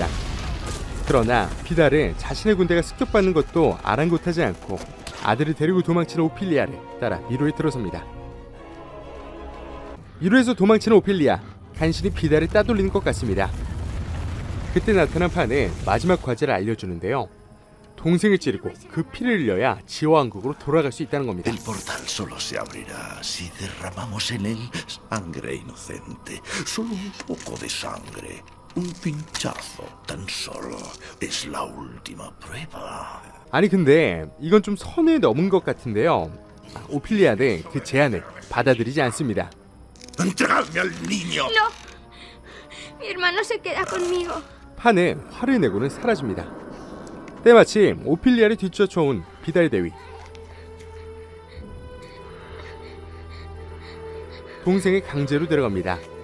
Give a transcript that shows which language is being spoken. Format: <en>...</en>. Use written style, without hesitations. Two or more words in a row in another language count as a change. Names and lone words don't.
<ko>그러나 비달은 자신의 군대가 습격받는 것도 아랑곳하지 않고 아들을 데리고 도망치는 오피리아를 따라 미로에 들어섭니다. 미로에서 도망치는 오피리아, 간신히 비달을 따돌리는 것 같습니다. 그때 나타난 판은 마지막 과제를 알려주는데요. 동생을 찌르고 그 피를 흘려야 지화왕국으로 돌아갈 수 있다는 겁니다.</ko> <es>El portal solo se abrirá si derramamos en él sangre inocente. Solo un poco de sangre. Un pinchazo tan solo es la última prueba.</es> <ko>아니 근데 이건 좀 선을 넘은 것 같은데요. 오피리아는 그 제안을 받아들이지 않습니다.</ko> <es>¡Entregadme al niño! No. Mi hermano se queda conmigo.</es> <ko>판은 화를 내고는 사라집니다. 때마침 오피리아를 뒤쫓아온 비달 대위. 동생을 강제로 데려갑니다.</ko>